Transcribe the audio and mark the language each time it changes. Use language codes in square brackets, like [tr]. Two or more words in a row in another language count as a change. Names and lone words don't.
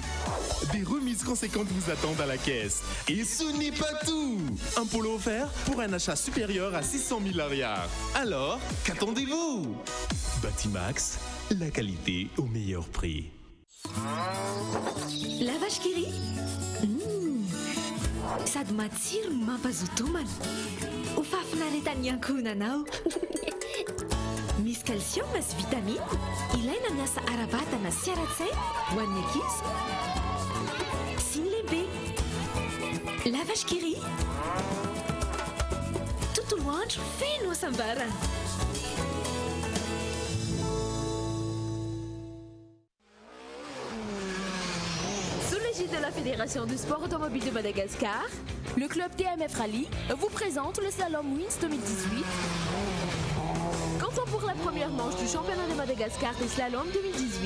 [fr] Des remises conséquentes vous attendent à la caisse. Et ce n'est pas tout! Un polo offert pour un achat supérieur à 600 000 arrières. Alors, qu'attendez-vous? Batimax, la qualité au meilleur prix. [mg] La vache qui rit sady matsiro no mampazoto homana ho fahafinaretany ankohonanao misy calcium sy vitamine ilaina miasa ara-batana sy ara-tsaina ho an'ny ankizy sy ny lehibe. La vache qui rit tontolo andro feno hasambarana. [fr] De la Fédération du sport automobile de Madagascar, le club TMF Rally vous présente le Slalom Wins 2018. Comptons pour la première manche du championnat de Madagascar des Slalom 2018.